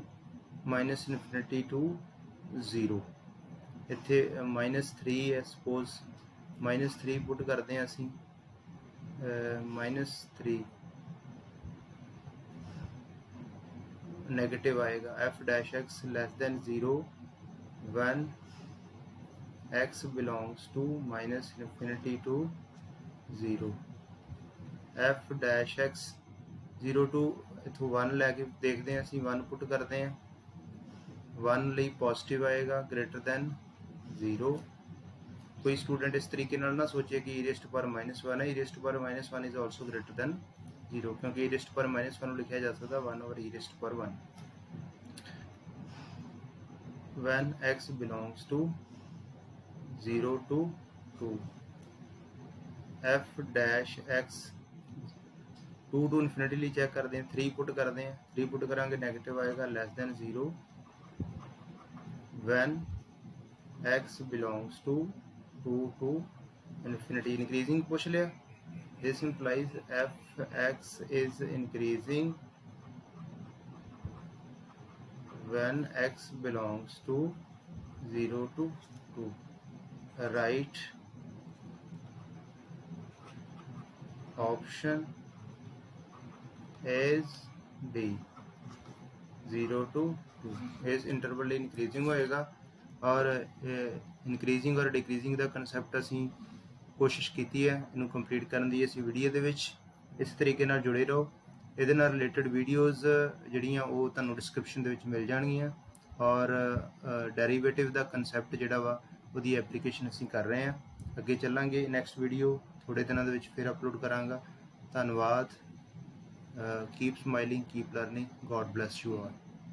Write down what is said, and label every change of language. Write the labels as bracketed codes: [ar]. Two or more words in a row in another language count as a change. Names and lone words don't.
[en] minus infinity to 0, [pa] ਇੱਥੇ -3 ਹੈ, ਸਪੋਜ਼ -3 ਪੁੱਟ ਕਰਦੇ ਹਾਂ ਅਸੀਂ। -3 ਨੈਗੇਟਿਵ ਆਏਗਾ। [en] f dash x less than 0 when x belongs to minus infinity to 0। f dash x [pa] 0 to ਇੱਥੋਂ 1 ਲੈ ਕੇ ਦੇਖਦੇ ਹਾਂ ਅਸੀਂ। 1 ਪੁੱਟ ਕਰਦੇ ਹਾਂ, 1 ਲਈ ਪੋਜ਼ਿਟਿਵ ਆਏਗਾ [en] greater than 0. [pa] ਕੋਈ ਸਟੂਡੈਂਟ ਇਸ ਤਰੀਕੇ ਨਾਲ ਨਾ ਸੋਚੇ ਕਿ [en] e raised to power -1 [pa] ਹੈ। [en] e raised to power -1 is also greater than 0, ਕਿਉਂਕਿ e raised to power -1 [pa] ਨੂੰ ਲਿਖਿਆ ਜਾ ਸਕਦਾ [en] 1 over e raised to power 1 when x belongs to 0 to 2। f dash x [pa] 2 to ਇਨਫਿਨਿਟੀ ਲਈ ਚੈੱਕ ਕਰਦੇ ਹਾਂ। 3 ਪੁੱਟ ਕਰਦੇ ਹਾਂ, 3 ਪੁੱਟ ਕਰਾਂਗੇ ਨੈਗੇਟਿਵ ਆਏਗਾ [en] less than 0 when x belongs to 2 to infinity. [pa] increasing ਪੁੱਛ ਲਿਆ। [en] this implies f x is increasing when x belongs to 0 to 2। right option is D, 0 to 2। [pa] ਇਸ ਇੰਟਰਵਲ ਲਈ ਇਨਕਰੀਜ਼ਿੰਗ ਹੋਏਗਾ। ਔਰ ਇਨਕਰੀਜ਼ਿੰਗ ਔਰ ਡਿਕਰੀਜ਼ਿੰਗ ਦਾ ਕਨਸੈਪਟ ਅਸੀਂ ਕੋਸ਼ਿਸ਼ ਕੀਤੀ ਹੈ ਇਹਨੂੰ ਕੰਪਲੀਟ ਕਰਨ ਦੀ ਅਸੀਂ ਵੀਡੀਓ ਦੇ ਵਿੱਚ। ਇਸ ਤਰੀਕੇ ਨਾਲ ਜੁੜੇ ਰਹੋ। ਇਹਦੇ ਨਾਲ ਰਿਲੇਟਡ ਵੀਡੀਓਜ਼ ਜਿਹੜੀਆਂ ਉਹ ਤੁਹਾਨੂੰ ਡਿਸਕ੍ਰਿਪਸ਼ਨ ਦੇ ਵਿੱਚ ਮਿਲ ਜਾਣਗੀਆਂ। ਔਰ ਡੈਰੀਵੇਟਿਵ ਦਾ ਕਨਸੈਪਟ ਜਿਹੜਾ ਵਾ ਉਹਦੀ ਐਪਲੀਕੇਸ਼ਨ ਅਸੀਂ ਕਰ ਰਹੇ ਹਾਂ। ਅੱਗੇ ਚੱਲਾਂਗੇ। ਨੈਕਸਟ ਵੀਡੀਓ ਥੋੜ੍ਹੇ ਦਿਨਾਂ ਦੇ ਵਿੱਚ ਫਿਰ ਅਪਲੋਡ ਕਰਾਂਗਾ। ਧੰਨਵਾਦ। [en] Keep smiling, keep learning. God bless you all.